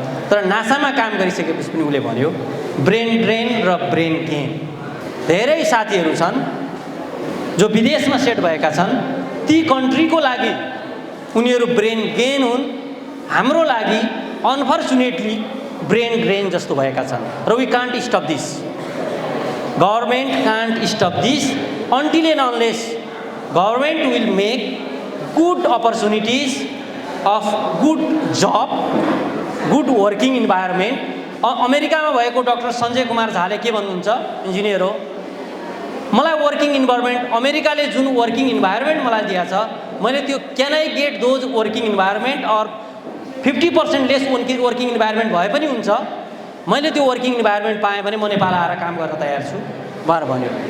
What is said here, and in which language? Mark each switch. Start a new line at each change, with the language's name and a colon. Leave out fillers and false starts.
Nepali: तर नासामा काम गरिसकेपछि पनि उसले भन्यो ब्रेन ड्रेन र ब्रेन गेन। धेरै साथीहरू छन् जो विदेशमा सेट भएका छन्, ती कन्ट्रीको लागि उनीहरू ब्रेन गेन हुन्, हाम्रो लागि अनफर्चुनेटली ब्रेन ड्रेन जस्तो भएका छन्। र
English: We can't stop this. Government can't stop this until and unless government will make good opportunities of good job, good working environment.
Nepali: अमेरिकामा भएको डाक्टर सञ्जय कुमार झाले के भन्नुहुन्छ, इन्जिनियर हो, मलाई वर्किङ इन्भाइरोमेन्ट, अमेरिकाले जुन वर्किङ इन्भाइरोमेन्ट मलाई दिएको छ, मैले त्यो
English: can I get those working environment
Nepali: or 50% lace working environment भए पनि हुन्छ, मैले त्यो वर्किङ इन्भाइरोमेन्ट पाएँ भने म नेपाल आएर काम गर्न तयार छु भनेर भन्यो.